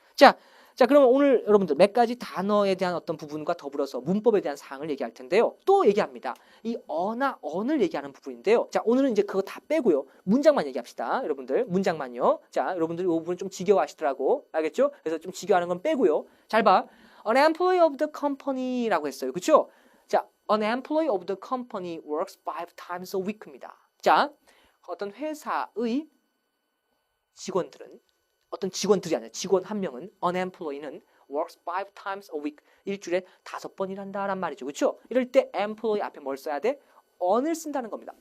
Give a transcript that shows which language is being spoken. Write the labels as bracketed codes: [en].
[ko] 자, 그러면 오늘 여러분들 몇 가지 단어에 대한 어떤 부분과 더불어서 문법에 대한 사항을 얘기할 텐데요. 또 얘기합니다. 이 어나 언을 얘기하는 부분인데요. 자, 오늘은 이제 그거 다 빼고요. 문장만 얘기합시다. 여러분들 문장만요. 자, 여러분들 이 부분 좀 지겨워하시더라고. 알겠죠? 그래서 좀 지겨워하는 건 빼고요. 잘 봐. [en] An employee of the company [ko] 라고 했어요. 그렇죠? 자, [en] an employee of the company works 5 times a week입니다. [ko] 자, 어떤 회사의 직원들은 어떤 직원들이 아니라 직원 한 명은 an employee는 [en] works 5 times a week. [ko] 일주일에 5번 일한다란 말이죠. 그렇죠? 이럴 때 employee 앞에 뭘 써야 돼? on을 쓴다는 겁니다.